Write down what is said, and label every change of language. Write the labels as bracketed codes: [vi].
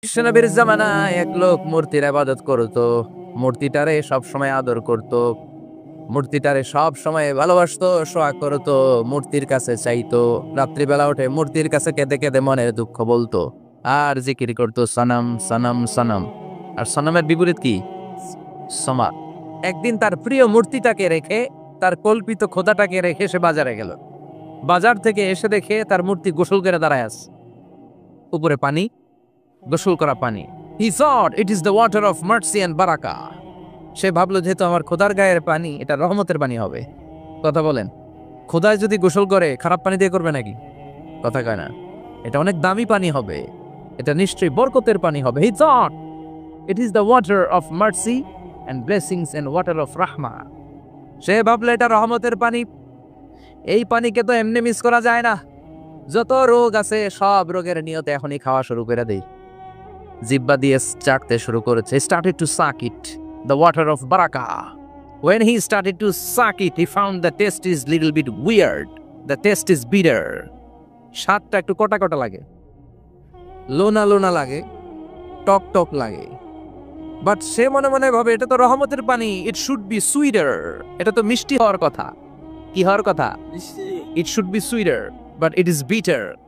[bn] বিশ্বনবীর জামানায় এক লোক মূর্তির ইবাদত করতো, মূর্তিটারে সব সময় আদর করত, মূর্তিটারে সব সময় ভালোবাসতো, সোয়া করতো, মূর্তির কাছে চাইতো, রাত্রিবেলা উঠে মূর্তির কাছে কেঁদে কেঁদে মনের দুঃখ বলতো আর জিকির করতো সনম সনম সনম। আর সনমের বিপরীত কি? সমা। একদিন তার প্রিয় মূর্তিটাকে রেখে, তার কল্পিত খোদাটাকে রেখে সে বাজারে গেল। বাজার থেকে এসে দেখে তার মূর্তি গোসল করে দাঁড়ায় আছে, উপরে পানি, গোসল করা পানি। [en] He thought it is the water of mercy and baraka. [bn] সে ভাবলো যেহেতু আমার খোদার গায়ের পানি, এটা রহমতের পানি হবে। কথা বলেন, খোদায় যদি গোসল করে খারাপ পানি দিয়ে করবে নাকি? কথা কয় না। এটা অনেক দামি পানি হবে, এটা নিশ্চয়ই বরকতের পানি হবে। [en] He thought it is the water of mercy and blessings and water of rahma. [bn] সে ভাবলো এটা রহমতের পানি। এই পানিকে তো এমনি মিস করা যায় না। যত রোগ আছে সব রোগের নিয়তে এখনই খাওয়া শুরু করে দেই। জিব্বা দিয়ে চাটতে শুরু করেছে। [en] He started to suck it, the water of barakah. When he started to suck it, he found the taste is little bit weird. The taste is bitter. [bn] স্বাদটা একটু কটা কটা লাগে, লোনা লোনা লাগে, টক টক লাগে। বাট সে মনে মনে ভাবে এটা তো রহমতের পানি, [en] It should be sweeter. [bn] এটা তো মিষ্টি হওয়ার কথা। কি হওয়ার কথা? [en] It should be sweeter, but it is bitter.